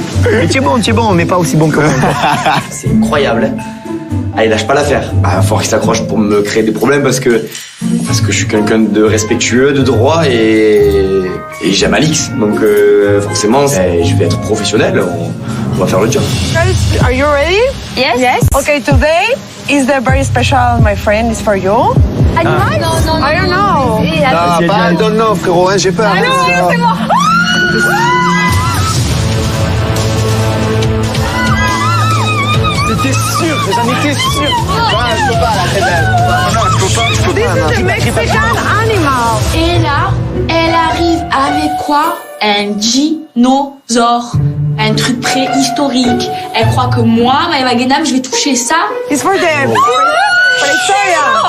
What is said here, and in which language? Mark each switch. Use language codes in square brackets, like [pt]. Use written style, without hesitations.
[fr] Mais tu es bon, mais pas aussi bon que moi. C'est incroyable, hein. Allez, lâche pas l'affaire. Ah, faut qu'il s'accroche pour me créer des problèmes parce que je suis quelqu'un de respectueux, de droit et j'aime Alix. Donc forcément, je vais être professionnel. On va faire le job. [en] Guys, are you ready? Yes. Okay, today is the very special, my friend, is for you. [fr] Animal? Non. [en] I don't know. [fr] Ah, pas, [en] don't know, [fr] frérot, hein, j'ai peur. Ah non, c'est moi. J'étais sûr, j'en étais sûr. Non, je peux pas, là, très belle. Non, je peux pas. [en] This is a Mexican animal. [fr] Et là, elle arrive avec quoi? Un dinosaure. Un truc préhistorique. Elle croit que moi, Maëva Guénam, je vais toucher ça. [en] It's for them. For Victoria.